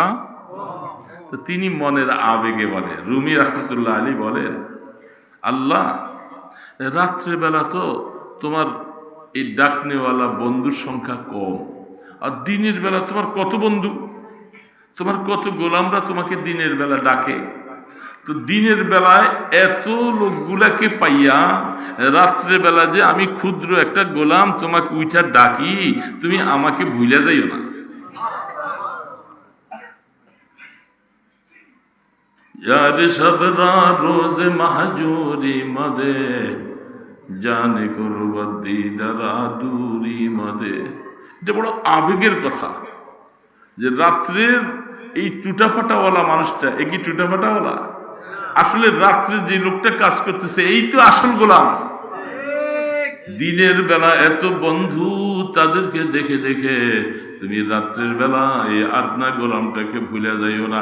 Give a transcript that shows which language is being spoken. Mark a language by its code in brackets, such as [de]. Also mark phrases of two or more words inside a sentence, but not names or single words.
[bn] তো তিনি মনের আবেগে বলে, রুমি রহমতুল্লাহ আলী বলেন, আল্লাহ রাত্রের বেলা তো তোমার এই ডাকনেওয়ালা বন্ধুর সংখ্যা কম, আর দিনের বেলা তোমার কত বন্ধু, তোমার কত গোলামরা তোমাকে দিনের বেলা ডাকে। তো দিনের বেলায় এত লোকগুলাকে পাইয়া রাত্রে বেলা যে আমি ক্ষুদ্র একটা গোলাম তোমাকে উইঠা ডাকি, তুমি আমাকে ভুলে যাইও না। [fa] یار شب‌را روز مهجوری مده جان قربتی‌را دوری مده. [bn] এটা বড় আবেগের কথা যে রাত্রের এই টুটাফাটাওয়ালা মানুষটা, এ কি টুটাফাটাওয়ালা? আসলে রাত্রে যে লোকটা কাজ করতেছে এই তো আসল গোলাম। দিনের বেলা এত বন্ধু, তাদেরকে দেখে দেখে তুমি রাত্রের বেলা এই আদনা গোলামটাকে ভুলে যাইও না।